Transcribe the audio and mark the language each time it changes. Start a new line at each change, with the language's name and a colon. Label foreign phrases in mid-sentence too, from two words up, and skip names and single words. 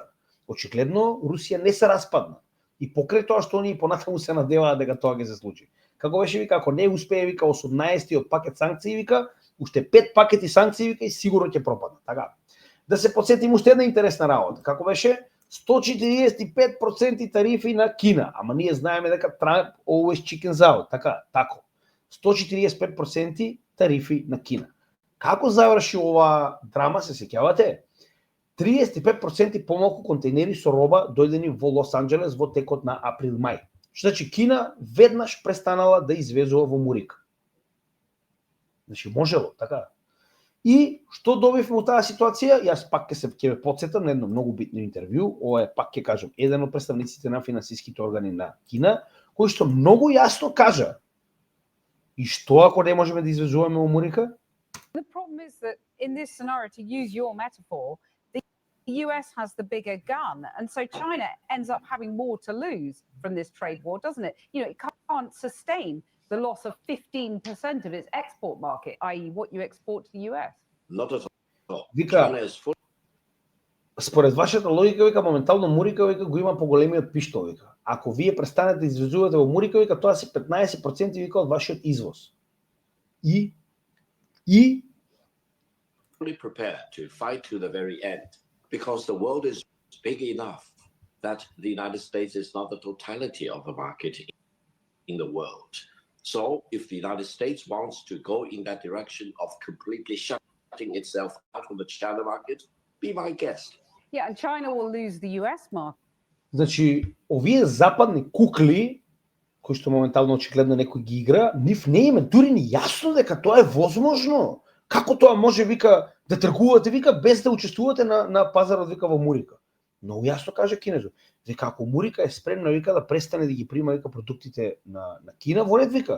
Macedonian: Очигледно Русија не се распадна. И покрај тоа што оние понатаму се надеваат дека тоа ќе се случи. Како беше вика, ако не успее вика 18-тиот пакет санкции вика, уште 5 пакети санкции вика и сигурно ќе пропаднат. Така. Да се потсетим уште една интересна работа. Како беше 145% тарифи на Кина, ама ние знаеме дека
English: Trump always chickens out,
Macedonian: така, тако. 145% тарифи на Кина. Како заврши ова драма, се сеќавате? 35% помалку контейнери со роба дојдени во Лос Анџелес во текот на април-мај. Што значи Кина веднаш престанала да извезува во Мурика. Значи можело, така. И што добивме во таа ситуација? Јас пак ќе ве потсетам на едно многу битно интервју, ова е пак ќе кажам еден од представниците на финансиските органи на Кина, кој што многу јасно кажа и што ако не можеме да извезуваме во Мурика?
English: The problem is that in this scenario, to use your metaphor, the US has the bigger gun, and so China ends up having more to lose from this trade war, doesn't it? You know, it can't sustain the loss of 15% of its export market, i.e. what you export to the US. Not at all.
Macedonian: Вика,
English: China is full.
Macedonian: според вашата логика, вика, моментално Мурика вика, го има поголемиот пиштол, вика. Ако вие престанете да извезувате во Мурика, вика, тоа се 15% вика од вашиот извоз. И
English: fully prepared to fight to the very end because the world is big enough that the United States is not the totality of the market in the world. So if the United States wants to go in that direction of completely shutting itself out of the China market, be my guest. Yeah, and China will lose the US market.
Macedonian: Значи, овие западни кукли, кои што моментално очигледно некој ги игра, нив не им е дури ни јасно дека тоа е возможно. Како тоа може, вика, да тргувате, вика, без да учествувате на пазарот, вика, во Мурика. Многу јасно каже кинезот. Вика, ако Мурика е спремна, вика, да престане да ги прима, вика, продуктите на Кина, во ред, вика.